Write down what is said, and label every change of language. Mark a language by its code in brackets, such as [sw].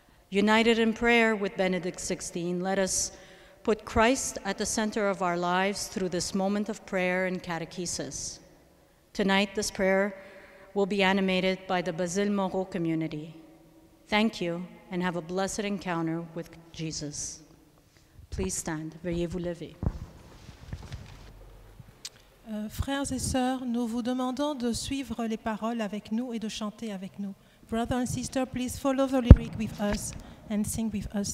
[en] United in prayer with Benedict XVI, let us put Christ at the center of our lives through this moment of prayer and catechesis. Tonight, this prayer will be animated by the Basile Moreau community. Thank you and have a blessed encounter with Jesus. Please stand. [fr] Veuillez vous lever. Frères et sœurs, nous vous demandons de suivre les paroles avec nous et de chanter avec nous. [en] Brothers and sisters, please follow the lyric with us and sing with us.